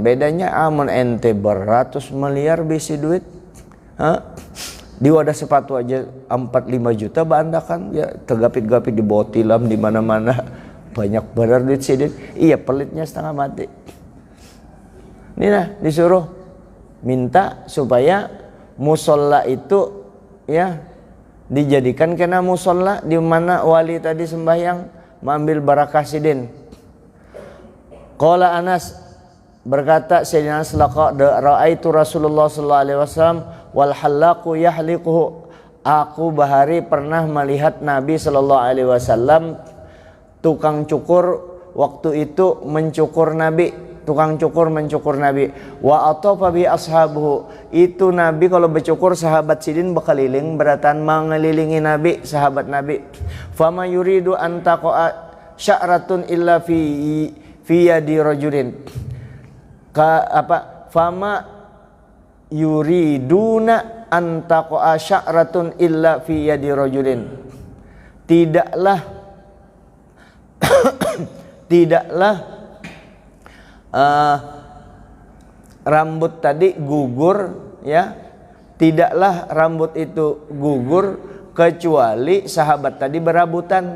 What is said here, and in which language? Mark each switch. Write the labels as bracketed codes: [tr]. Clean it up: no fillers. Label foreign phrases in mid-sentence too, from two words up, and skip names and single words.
[bjn] Bedanya amun ente beratus miliar bisi duit, di wadah sepatu aja 4-5 juta bandakan ya, tergapit-gapit di bawah tilam di mana-mana, banyak benar duit sidin. Iya, pelitnya setengah mati. Ini nah disuruh minta supaya musola itu ya dijadikan kena musola di mana wali tadi sembahyang mengambil barakah sidin. [ar] قال أنس, [bjn] berkata Sayyidina Anas, [ar] رأيت رسول الله صلى الله عليه وسلم والحلاق يحلقه. [bjn] Aku bahari pernah melihat Nabi [ar] صلى الله عليه وسلم [bjn] tukang cukur waktu itu mencukur Nabi. Tukang cukur mencukur Nabi. [ar] وأطاف به أصحابه. [bjn] Itu Nabi kalau bercukur sahabat sidin berkeliling beratan mengelilingi Nabi, sahabat Nabi. [ar] فما يريد أن تقع شعرة إلا في يد رجل. فما يريدون أن تقع شعرة إلا في يد رجل. [bjn] Tidaklah rambut tadi gugur ya, tidaklah rambut itu gugur kecuali sahabat tadi berabutan.